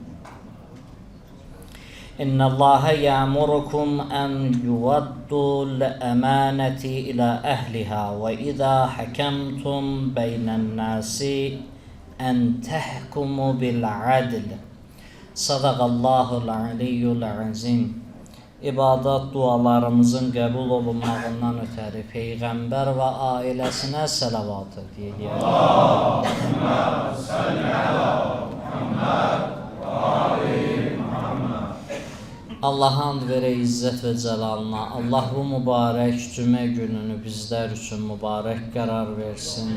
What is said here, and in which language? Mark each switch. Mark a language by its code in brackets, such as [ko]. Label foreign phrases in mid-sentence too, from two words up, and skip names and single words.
[ar] إن الله يأمركم أن يودوا الأمانة إلى أهلها وإذا حكمتم بين الناس أن تحكموا بالعدل صدق الله العلي العظيم. [az] İbadat dualarımızın qəbul olunmağından ötəri Peyğəmbər və ailəsinə səlavat edək. [ar] اللهم صل على محمد وآل محمد. [az] Allaha and verək izzət və cəlalına. Allah bu mübarək cümə gününü bizlər üçün mübarək qərar versin.